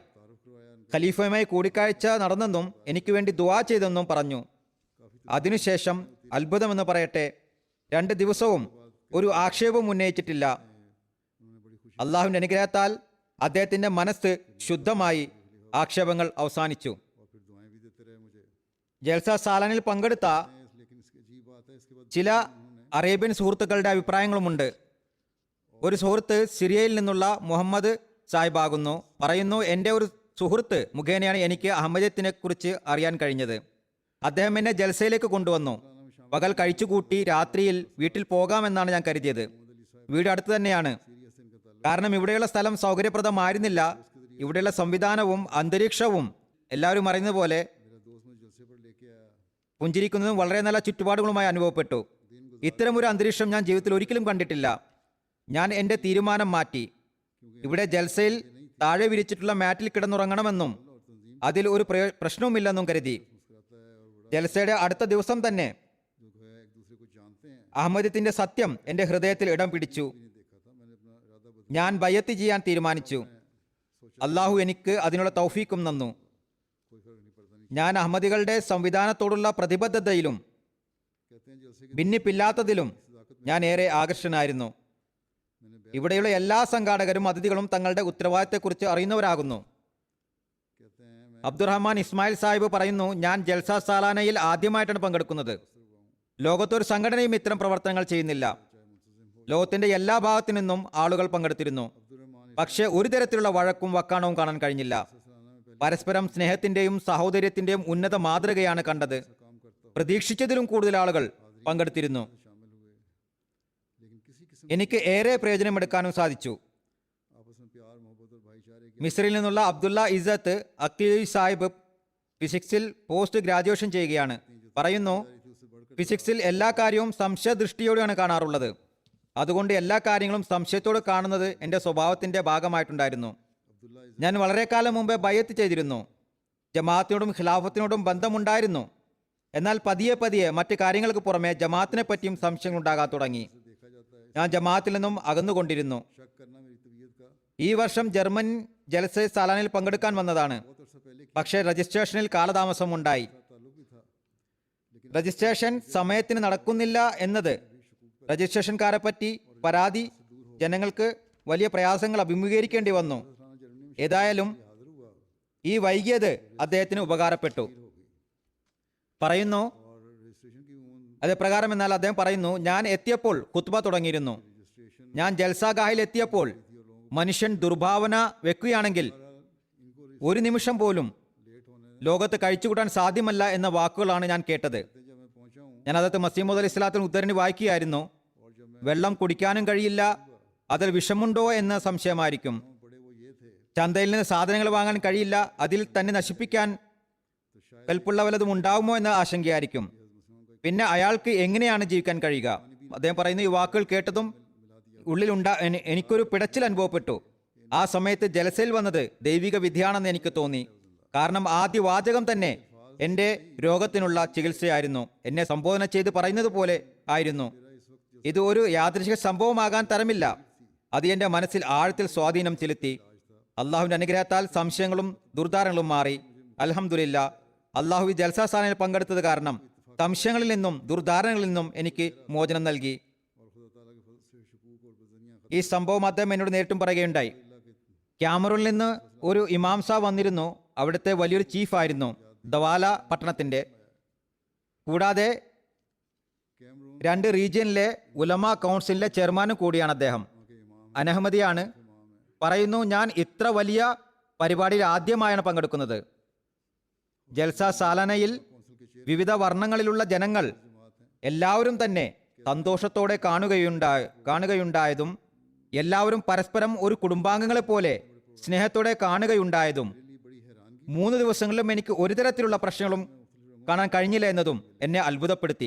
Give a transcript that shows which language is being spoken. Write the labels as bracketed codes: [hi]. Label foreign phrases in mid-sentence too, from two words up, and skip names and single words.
[ml] ഖലീഫയുമായി കൂടിക്കാഴ്ച നടന്നെന്നും എനിക്ക് വേണ്ടി ദുആ ചെയ്തെന്നും പറഞ്ഞു. അതിനുശേഷം അത്ഭുതമെന്ന് പറയട്ടെ, 2 ദിവസവും ഒരു ആക്ഷേപവും ഉന്നയിച്ചിട്ടില്ല. അള്ളാഹുവിന്റെ അനുഗ്രഹത്താൽ അദ്ദേഹത്തിന്റെ മനസ്സ് ശുദ്ധമായി ആക്ഷേപങ്ങൾ അവസാനിച്ചു. [ur] اور پھر دعائیں بھی دیتے رہے مجھے. [ml] ജൽസ സാലാനിൽ പങ്കെടുത്ത [ur] لیکن اس کی عجیب بات ہے، اس کے بعد [ml] ചില അറേബ്യൻ സുഹൃത്തുക്കളുടെ അഭിപ്രായങ്ങളുമുണ്ട്. ഒരു സുഹൃത്ത് സിറിയയിൽ നിന്നുള്ള മുഹമ്മദ് സാഹിബാകുന്നു. പറയുന്നു, എൻ്റെ ഒരു സുഹൃത്ത് മുഖേനയാണ് എനിക്ക് അഹമ്മദിയത്തിനെ കുറിച്ച് അറിയാൻ കഴിഞ്ഞത്. അദ്ദേഹം എന്നെ ജൽസയിലേക്ക് കൊണ്ടുവന്നു. പകൽ കഴിച്ചുകൂട്ടി രാത്രിയിൽ വീട്ടിൽ പോകാമെന്നാണ് ഞാൻ കരുതിയത്. വീട് അടുത്ത് തന്നെയാണ്. കാരണം ഇവിടെയുള്ള സ്ഥലം സൗകര്യപ്രദമായിരുന്നില്ല. ഇവിടെയുള്ള സംവിധാനവും അന്തരീക്ഷവും എല്ലാവരും അറിയുന്ന പോലെ [ur] میرا دوست مجھے جلسے پر لیکے آیا. [ml] പുഞ്ചിരിക്കുന്നതും വളരെ നല്ല ചുറ്റുപാടുകളുമായി അനുഭവപ്പെട്ടു. ഇത്തരമൊരു അന്തരീക്ഷം ഞാൻ ജീവിതത്തിൽ ഒരിക്കലും കണ്ടിട്ടില്ല. ഞാൻ എൻ്റെ തീരുമാനം മാറ്റി. ഇവിടെ ജൽസയിൽ താഴെ വിരിച്ചിട്ടുള്ള മാറ്റിൽ കിടന്നുറങ്ങണമെന്നും അതിൽ ഒരു പ്രശ്നവുമില്ലെന്നും കരുതി. ജൽസയുടെ അടുത്ത ദിവസം തന്നെ [ur] جو ہے ایک دوسرے کو جانتے ہیں, [ml] അഹമ്മദിയത്തിന്റെ സത്യം എൻ്റെ ഹൃദയത്തിൽ ഇടം പിടിച്ചു. [ur] نہیں دیکھا تھا۔ میں نے اپنا ارادہ بدل [ml] ഞാൻ ബയ്യത്ത് ചെയ്യാൻ തീരുമാനിച്ചു. അള്ളാഹു എനിക്ക് അതിനുള്ള തൗഫീക്കും തന്നു. [ur] کوئی فرق نہیں پڑتا۔ نہیں [ml] ഞാൻ അഹമ്മദികളുടെ സംവിധാനത്തോടുള്ള പ്രതിബദ്ധതയിലും [ur] کہتے ہیں جلسے کے [ml] ഭിന്നിപ്പില്ലാത്തതിലും ഞാൻ ഏറെ ആകർഷനായിരുന്നു. [ur] मैंने [ml] ഇവിടെയുള്ള എല്ലാ സംഘാടകരും അതിഥികളും തങ്ങളുടെ ഉത്തരവാദിത്തത്തെക്കുറിച്ച് അറിയുന്നവരാകുന്നു. [ur] کہتے ہیں میں [ml] അബ്ദുറഹ്മാൻ ഇസ്മായിൽ സാഹിബ് പറയുന്നു, ഞാൻ ജൽസ സാലാനയിൽ ആദ്യമായിട്ടാണ് പങ്കെടുക്കുന്നത്. ലോകത്തൊരു സംഘടനയും ഇത്തരം പ്രവർത്തനങ്ങൾ ചെയ്യുന്നില്ല. ലോകത്തിന്റെ എല്ലാ ഭാഗത്തു നിന്നും ആളുകൾ പങ്കെടുത്തിരുന്നു. പക്ഷേ ഒരു തരത്തിലുള്ള വഴക്കും വക്കാണവും കാണാൻ കഴിഞ്ഞില്ല. പരസ്പരം സ്നേഹത്തിന്റെയും സഹോദര്യത്തിന്റെയും ഉന്നത മാതൃകയാണ് കണ്ടത്. പ്രതീക്ഷിച്ചതിലും കൂടുതൽ ആളുകൾ പങ്കെടുത്തിരുന്നു. [ur] شامل ہوئے، لیکن کسی قسم [ml] എനിക്ക് ഏറെ പ്രയോജനമെടുക്കാനും സാധിച്ചു. [ur] آپس میں پیار محبت اور بھائی چارے کی [ml] മിസ്രിൽ നിന്നുള്ള അബ്ദുള്ള ഇസത്ത് അക്തി സാഹിബ് ഫിസിക്സിൽ [en] post graduation [ml] ചെയ്യുകയാണ്. പറയുന്നു, ഫിസിക്സിൽ എല്ലാ കാര്യവും സംശയദൃഷ്ടിയോടെയാണ് കാണാറുള്ളത്. അതുകൊണ്ട് എല്ലാ കാര്യങ്ങളും സംശയത്തോടെ കാണുന്നത് എൻ്റെ സ്വഭാവത്തിന്റെ ഭാഗമായിട്ടുണ്ടായിരുന്നു. [ur] अब्दुल्ला [ml] ഞാൻ വളരെ കാലം മുമ്പേ ബയ്യത്ത് ചെയ്തിരുന്നു. ജമാഅത്തിനോടും ഖിലാഫത്തിനോടും ബന്ധമുണ്ടായിരുന്നു. എന്നാൽ പതിയെ പതിയെ മറ്റ് കാര്യങ്ങൾക്ക് പുറമെ ജമാഅത്തിനെ പറ്റിയും സംശയങ്ങൾ ഉണ്ടാകാൻ തുടങ്ങി. [ur] دیکھا جاتا ہے, [ml] ഞാൻ ജമാഅത്തിൽ നിന്നും അകന്നുകൊണ്ടിരുന്നു. [ur] شک کرنا میری طبیعت کا [ml] ഈ വർഷം ജർമ്മൻ ജൽസ സാലാനിൽ പങ്കെടുക്കാൻ വന്നതാണ്. [ur] بہت عرصہ پہلے [ml] പക്ഷേ രജിസ്ട്രേഷനിൽ കാലതാമസം ഉണ്ടായി. [ur] تعلق بھی تھا، لیکن [ml] രജിസ്ട്രേഷൻ സമയത്തിന് നടക്കുന്നില്ല എന്നത് രജിസ്ട്രേഷൻകാരെ പറ്റി പരാതി ജനങ്ങൾക്ക് വലിയ പ്രയാസങ്ങൾ അഭിമുഖീകരിക്കേണ്ടി വന്നു. ഏതായാലും [ur] حاضر ہوا [ml] ഈ വൈകിയത് അദ്ദേഹത്തിന് ഉപകാരപ്പെട്ടു. പറയുന്നു, [ur] اور رجسٹریشن کی عمر [ml] അത് പ്രകാരം എന്നാൽ അദ്ദേഹം പറയുന്നു, ഞാൻ എത്തിയപ്പോൾ ഖുത്ബ തുടങ്ങിയിരുന്നു. [ur] रजिस्ट्रेशन [ml] ഞാൻ ജൽസാഗാഹിൽ എത്തിയപ്പോൾ മനുഷ്യൻ ദുർഭാവന വെക്കുകയാണെങ്കിൽ [ur] इनको [ml] ഒരു നിമിഷം പോലും [ur] لیٹ ہونے [ml] ലോകത്ത് കഴിച്ചുകൂട്ടാൻ സാധ്യമല്ല എന്ന വാക്കുകളാണ് ഞാൻ കേട്ടത്. [ur] سے جب میں پہنچا ہوں [ml] ഞാൻ അതത് മസീമോദ് അലി ഇസ്ലാത്തിന് ഉദ്ധരണി വായിക്കുകയായിരുന്നു. [ur] اور جب میں [ml] വെള്ളം കുടിക്കാനും കഴിയില്ല, അതിൽ വിഷമുണ്ടോ എന്ന സംശയമായിരിക്കും. [ur] پڑے وہ یہ تھے, [ml] ചന്തയിൽ നിന്ന് സാധനങ്ങൾ വാങ്ങാൻ കഴിയില്ല, അതിൽ തന്നെ നശിപ്പിക്കാൻ [ur] تو شاید [ml] കൽപ്പുള്ള വല്ലതും ഉണ്ടാവുമോ എന്ന ആശങ്കയായിരിക്കും. പിന്നെ അയാൾക്ക് എങ്ങനെയാണ് ജീവിക്കാൻ കഴിയുക? അദ്ദേഹം പറയുന്ന ഈ വാക്കുകൾ കേട്ടതും എനിക്കൊരു പിടച്ചിൽ അനുഭവപ്പെട്ടു. ആ സമയത്ത് ജലസയിൽ വന്നത് ദൈവിക വിധിയാണെന്ന് എനിക്ക് തോന്നി. കാരണം ആദ്യ വാചകം തന്നെ എൻ്റെ രോഗത്തിനുള്ള ചികിത്സയായിരുന്നു. എന്നെ സംബോധന ചെയ്ത് പറയുന്നത് പോലെ ആയിരുന്നു. ഇത് ഒരു യാദൃശിക സംഭവമാകാൻ തരമില്ല. അത് എൻ്റെ മനസ്സിൽ ആഴത്തിൽ സ്വാധീനം ചെലുത്തി. അള്ളാഹുവിൻ്റെ അനുഗ്രഹത്താൽ സംശയങ്ങളും ദുർധാരണകളും മാറി. അൽഹംദുലില്ലാ, അള്ളാഹു ഈ ജൽസാ സാലയിൽ പങ്കെടുത്തത് കാരണം സംശയങ്ങളിൽ നിന്നും ദുർധാരണകളിൽ നിന്നും എനിക്ക് മോചനം നൽകി. [ur] اور خدا تعالیٰ کے فضل سے شکوک اور بجنیاں [ml] ഈ സംഭവം അദ്ദേഹം എന്നോട് നേരിട്ടും പറയുകയുണ്ടായി. ക്യാമറൂണിൽ നിന്ന് ഒരു ഇമാം സാബ് വന്നിരുന്നു. അവിടുത്തെ വലിയൊരു ചീഫായിരുന്നു ദവാല പട്ടണത്തിന്റെ. കൂടാതെ [ur] कैमरून [ml] 2 റീജിയനിലെ ഉലമ കൗൺസിലിലെ ചെയർമാനും കൂടിയാണ് അദ്ദേഹം. [ur] کے امام [ml] അനഹമ്മദിയാണ്. പറയുന്നു, ഞാൻ ഇത്ര വലിയ പരിപാടിയിൽ ആദ്യമായാണ് പങ്കെടുക്കുന്നത്. ജൽസ സാലാനയിൽ വിവിധ വർണ്ണങ്ങളിലുള്ള ജനങ്ങൾ എല്ലാവരും തന്നെ സന്തോഷത്തോടെ കാണുകയുണ്ടായതും എല്ലാവരും പരസ്പരം ഒരു കുടുംബാംഗങ്ങളെ പോലെ സ്നേഹത്തോടെ കാണുകയുണ്ടായതും 3 ദിവസങ്ങളിലും എനിക്ക് ഒരു തരത്തിലുള്ള പ്രശ്നങ്ങളും കാണാൻ കഴിഞ്ഞില്ല എന്നതും എന്നെ അത്ഭുതപ്പെടുത്തി.